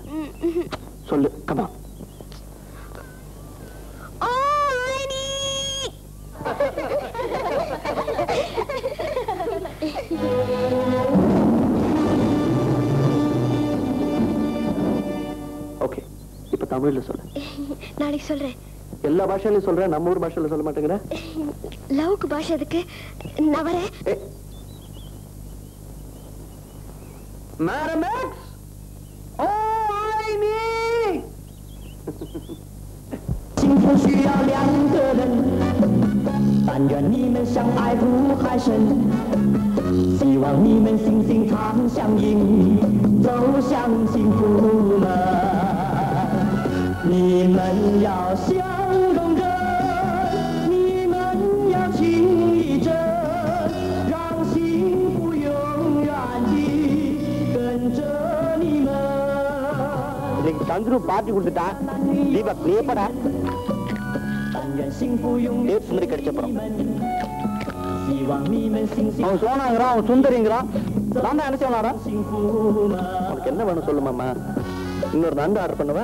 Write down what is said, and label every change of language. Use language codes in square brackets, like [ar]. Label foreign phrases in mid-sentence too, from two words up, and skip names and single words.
[ta] சொல்லு, கமா. ஓகே, இப்ப தமிழ்ல சொல்லு. நாளைக்கு சொல்றேன். எல்லா பாஷையிலும் சொல்றேன், நம்ம ஊர் பாஷையில சொல்ல மாட்டேங்கிற. லவ்க்கு பாஷை எதுக்கு? நான் வரேன். [en] Madam X! Oh, I need! [zh] 幸福需要两个人，但愿你们相爱如海深，希望你们心心常相印，走向幸福门。你们要相拥着，你们要情谊着，让幸福永远地跟着你们。 [ta] இன்னைக்கு சந்துரு பார்ட்டி கொடுத்துட்டான். தீபக் நீ எப்படா? சுந்தரி கிடைச்சப்பறம் அவன் சோனாங்கிறான், அவன் சுந்தரிங்கிறான். நான் தான் நினைச்சவனாடா. உனக்கு என்ன வேணும் சொல்லுமாமா? இன்னொரு நண்டு ஆர்டர் பண்ணுவ.